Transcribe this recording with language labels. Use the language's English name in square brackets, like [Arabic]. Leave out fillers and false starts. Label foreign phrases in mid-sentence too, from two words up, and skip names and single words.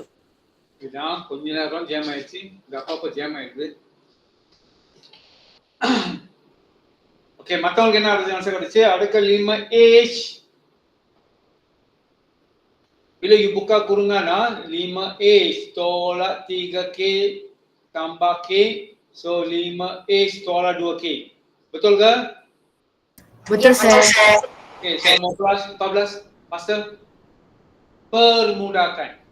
[Tamil] இதான் கொஞ்ச நேரம் ஜாம் ஆயிடுச்சு. இந்த அப்பப்ப ஜாம் ஆயிடுது. ஓகே மத்தவங்களுக்கு என்ன ஆன்சர் கிடைச்சு? [Malay] அடுக்க 5H bila you buka kurungan 5H tolak 3K tambah K So 5A tolak 2K. Betul ke? Betul sir. [English] Okay, so [Malay] 14, master. Permudahkan.